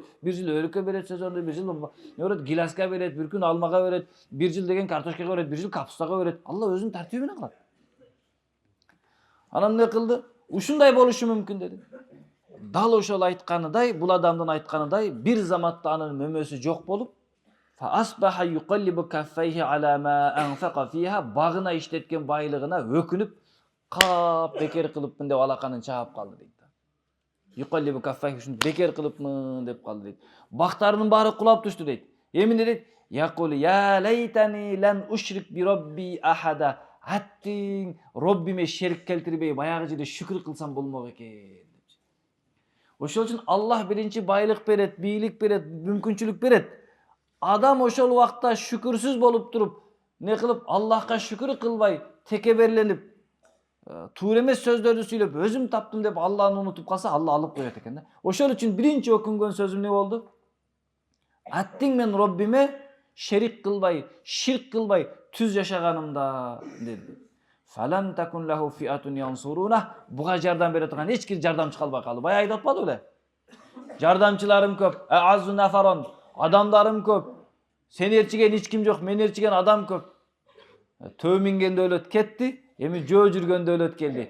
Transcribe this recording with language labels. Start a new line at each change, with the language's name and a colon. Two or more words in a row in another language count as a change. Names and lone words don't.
Kyrgyz: Бир жыл өрүккө берет сезонду, бир жыл не берет, гиласка берет, бир күн алмага берет, бир жыл деген картошкага берет, бир жыл капустага берет. Алла өзүнүн тартиби менен кылат. Анан эмне кылды? Ушундай болушу мүмкүн деди. Дал ошол айтканыдай, бул адамдын айтканыдай, бир заматта анын мөмөсү жок болуп,
Arabic: فأصبح يقلب كفيه على ما أنفق فيها,
Kyrgyz: багына иштеткен байлыгына өкүнүп, кап бекер кылыпмын деп алаканын чаап калды дейт.
Arabic: يقلب كفيه,
Kyrgyz: ушуну бекер кылыпмын деп калды дейт. Бактарынын баары кулап түштү дейт. Эмне дейт?
Arabic: يقول يا ليتني لن أشرك بربي أحدا.
Kyrgyz: Аттиң Роббиме шерик келтирбей баягы жерде шүкүр кылсам болмок экен. Ошол үчүн Аллах биринчи байлык берет, бийлик берет, мүмкүнчүлүк берет. Адам ошол убакта шүкүрсүз болуп туруп, не кылып Аллахка шүкүр кылбай, текеберленип, туура эмес сөздөрдү сүйлөп, өзүм таптым деп Алланы унутуп калса, Алла алып коет экен да. Ошол үчүн биринчи өкүнгөн сөзүм не болду? Аттиң мен Роббиме шерик кылбай, ширк кылбай түз жашаганымда деди.
Arabic: فلم تكن له فئة ينصرونه.
Kyrgyz: Буга жардам бере турган эч ким жардамчы калбай калды. Бая айтып атпады беле? Жардамчыларым көп,
Arabic: أعز نفرا,
Kyrgyz: адамдарым көп. Сени эрчиген эч ким жок, мени эрчиген адам көп. Төө минген дөөлөт кетти, эми жөө жүргөн дөөлөт келди.